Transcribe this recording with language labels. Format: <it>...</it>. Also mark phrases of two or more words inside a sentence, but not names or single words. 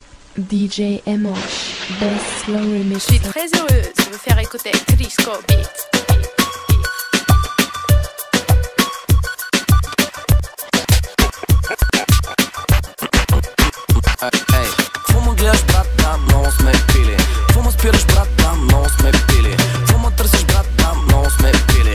<en>DJ Emosh, Best Slow Remix.</en> <fr>Je suis très heureuse de vous faire écouter Disco Beat.</fr> <bg>Ей, какво ме гледаш, брат, да, много сме пили. Какво ме спираш, брат, да, много сме пили. Какво ме търсиш, брат, да, много сме пили.</bg>